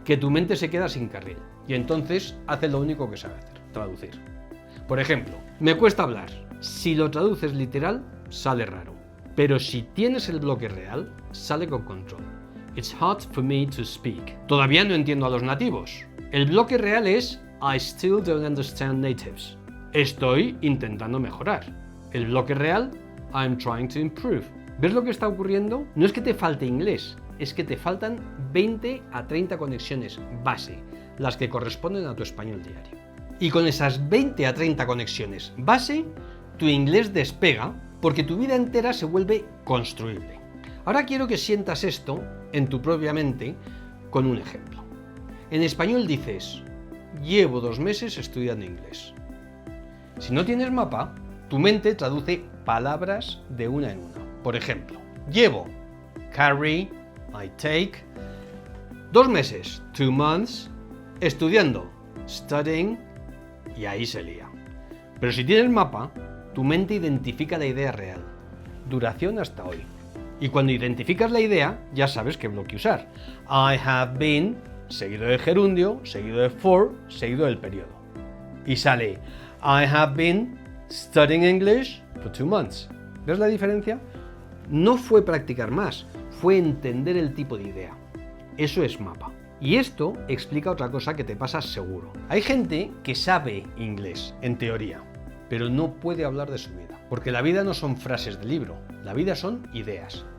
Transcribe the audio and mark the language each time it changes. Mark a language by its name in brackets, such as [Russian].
[Spanish] Que tu mente se queda sin carril y entonces hace lo único que sabe hacer, traducir. Por ejemplo, me cuesta hablar. Si lo traduces literal, sale raro. Pero si tienes el bloque real, sale con control. [English] It's hard for me to speak. [Spanish] Todavía no entiendo a los nativos. El bloque real es [English] I still don't understand natives. [Spanish] Estoy intentando mejorar. El bloque real, [English] I'm trying to improve. [Spanish] ¿Ves lo que está ocurriendo? No es que te falte inglés, es que te faltan 20 a 30 conexiones base, las que corresponden a tu español diario. Y con esas 20 a 30 conexiones base, tu inglés despega porque tu vida entera se vuelve construible. Ahora quiero que sientas esto en tu propia mente con un ejemplo. En español dices, llevo 2 meses estudiando inglés. Si no tienes mapa, tu mente traduce palabras de una en una. Por ejemplo, llevo, [English] carry, I take, [Spanish] 2 meses, [English] 2 months, [Spanish] estudiando, [English] studying, [Spanish] y ahí se lía. Pero si tienes mapa, tu mente identifica la idea real, duración hasta hoy. Y cuando identificas la idea, ya sabes qué bloque usar. [English] I have been, [Spanish] seguido de gerundio, seguido de for, seguido del periodo. Y sale, [English] I have been studying English for 2 months. [Spanish] ¿Ves la diferencia? No fue practicar más, fue entender el tipo de idea. Eso es mapa. Y esto explica otra cosa que te pasa seguro. Hay gente que sabe inglés, en teoría, pero no puede hablar de su vida. Porque la vida no son frases de libro, la vida son ideas.